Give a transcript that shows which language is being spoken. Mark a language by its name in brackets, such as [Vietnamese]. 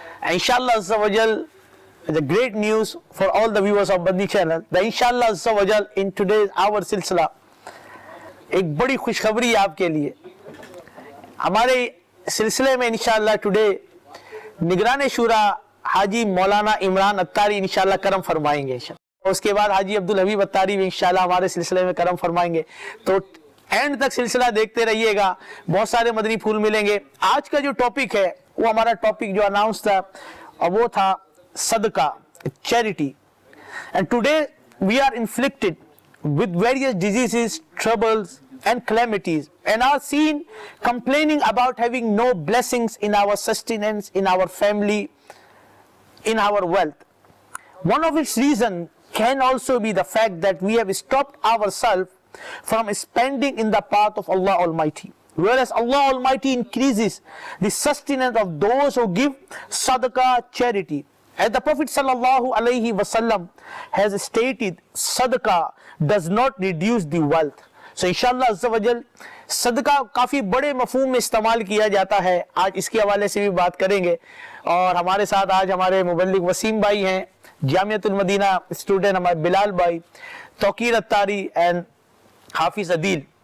[English] Inshallah Azza wa Jal, the great news for all the viewers of Madni channel, that Inshallah Azza wa Jal in today's our silsila, [Urdu] ایک بڑی خوشخبری آپ کے لیے. ہمارے سلسلے میں انشاءاللہ ٹوڈے نگران شورا حاجی مولانا عمران اتاری انشاءاللہ کرم فرمائیں گے. اس کے بعد حاجی عبدالحبیب اتاری بھی انشاءاللہ ہمارے سلسلے میں کرم فرمائیں گے. تو اینڈ تک سلسلہ دیکھتے رہیے گا, بہت سارے مدنی پھول ملیں گے. آج کا جو ٹاپک ہے وہ ہمارا ٹاپک جو اناؤنس تھا وہ تھا صدقہ, charity. [English] And today we are inflicted with various diseases, troubles and calamities, and are seen complaining about having no blessings in our sustenance, in our family, in our wealth. One of its reasons can also be the fact that we have stopped ourselves from spending in the path of Allah Almighty, whereas Allah Almighty increases the sustenance of those who give sadaqah, charity. As the Prophet sallallahu alaihi wasallam has stated, sadaqah does not reduce the wealth. [Urdu] So inshallah azza wa jal صدقہ کافی بڑے مفہوم میں استعمال کیا جاتا ہے. آج اس کے حوالے سے بھی بات کریں گے. اور ہمارے ساتھ آج ہمارے مبلغ وسیم بھائی ہیں, جامعۃ المدینہ اسٹوڈنٹ ہمارے بلال بھائی, توقیر اتاری اینڈ حافظ عدیل.